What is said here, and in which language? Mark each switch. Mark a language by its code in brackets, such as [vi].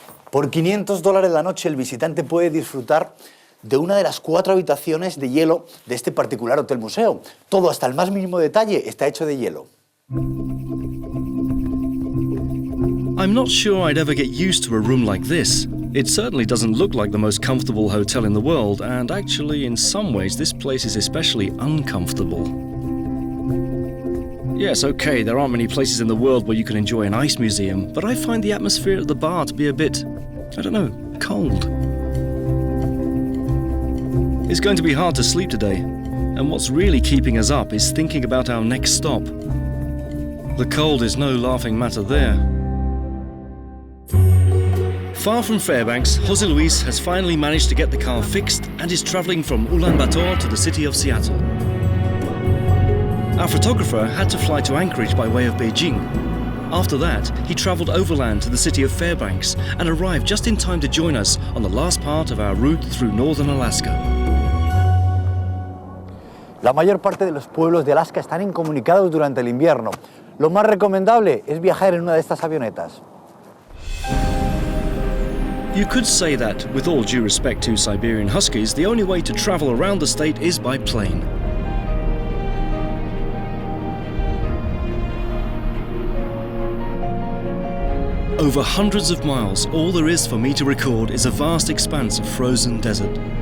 [es] Por $500 la noche el visitante puede disfrutar de una de las 4 habitaciones de hielo de este particular hotel museo. Todo, hasta el más mínimo detalle, está hecho de hielo. [en] I'm not sure I'd ever get used to a room like this. It certainly doesn't look like the most comfortable hotel in the world, and actually, in some ways, this place is especially uncomfortable. Yes, okay, there aren't many places in the world where you can enjoy an ice museum, but I find the atmosphere at the bar to be a bit, I don't know, cold. It's going to be hard to sleep today, and what's really keeping us up is thinking about our next stop. The cold is no laughing matter there. Far from Fairbanks, José Luis has finally managed to get the car fixed and is travelling from Ulaanbaatar to the city of Seattle. Our photographer had to fly to Anchorage by way of Beijing. After that, he travelled overland to the city of Fairbanks and arrived just in time to join us on the last part of our route through northern Alaska. [es] La mayor parte de los pueblos de Alaska están incomunicados durante el invierno. Lo más recomendable es viajar en una de estas avionetas. [en] You could say that, with all due respect to Siberian Huskies, the only way to travel around the state is by plane. Over hundreds of miles, all there is for me to record is a vast expanse of frozen desert.